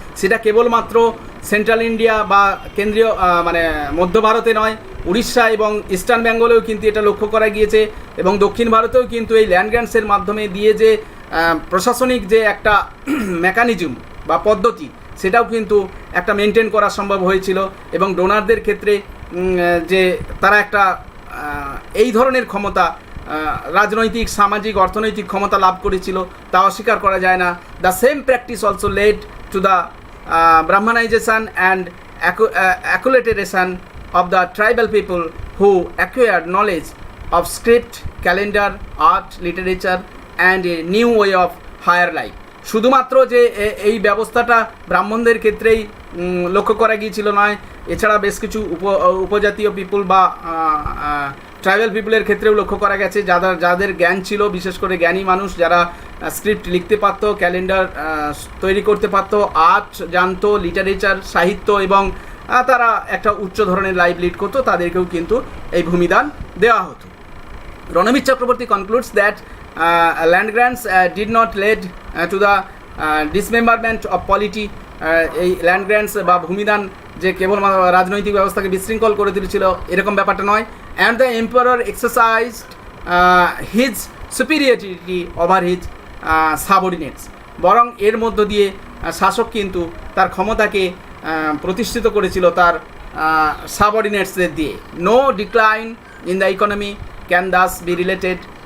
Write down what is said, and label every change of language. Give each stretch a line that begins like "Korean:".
Bangla: সেটা কেবলমাত্র central India বা কেন্দ্রীয় মানে মধ্য ভারতে নয়, উড়িষ্যা এবং ইস্টার্ন বেঙ্গলেও কিন্তু এটা লক্ষ্য করা গিয়েছে এবং দক্ষিণ ভারতেও কিন্তু এই ল্যান্ড গ্র্যান্টসের মাধ্যমে দিয়ে যে প্রশাসনিক যে একটা মেকানিজম বা পদ্ধতি সেটাও কিন্তু একটা মেনটেন করা সম্ভব হয়েছিল এবং ডোনারদের ক্ষেত্রে যে তারা একটা এই ধরনের ক্ষমতা, রাজনৈতিক, সামাজিক, অর্থনৈতিক ক্ষমতা লাভ করেছিল তা অস্বীকার করা যায় না।
English: The same practice also led to the Brahmanisation and acculturation of the tribal people who acquired knowledge of script, calendar, art, literature and a new way of higher life.
Bangla: শুধুমাত্র যে এই ব্যবস্থাটা ব্রাহ্মণদের ক্ষেত্রেই লক্ষ্য করা গিয়েছিল নয়, এছাড়া বেশ কিছু উপজাতীয় পিপুল বা ট্রাইবাল পিপুলের ক্ষেত্রেও লক্ষ্য করা গেছে, যাদের জ্ঞান ছিল, বিশেষ করে জ্ঞানী মানুষ যারা স্ক্রিপ্ট লিখতে পারতো, ক্যালেন্ডার তৈরি করতে পারতো, আর্ট জানতো, লিটারেচার, সাহিত্য এবং তারা একটা উচ্চ ধরনের লাইফ লিড করতো, তাদেরকেও কিন্তু এই ভূমিদান দেওয়া হতো।
English: Ranabir Chakravarti concludes that land grants did not lead to the dismemberment of polity.
Bangla: এই ল্যান্ড গ্র্যান্টস বা ভূমিদান যে কেবল রাজনৈতিক ব্যবস্থাকে বিশৃঙ্খল করে দিয়েছিল এরকম ব্যাপারটা নয়।
English: and the emperor exercised his superiority over his subordinates,
Bangla: বরং এর মধ্য দিয়ে শাসক কিন্তু তার ক্ষমতাকে প্রতিষ্ঠিত করেছিল তার সাবঅর্ডিনেটসদের দিয়ে।
English: no decline in the economy can thus be related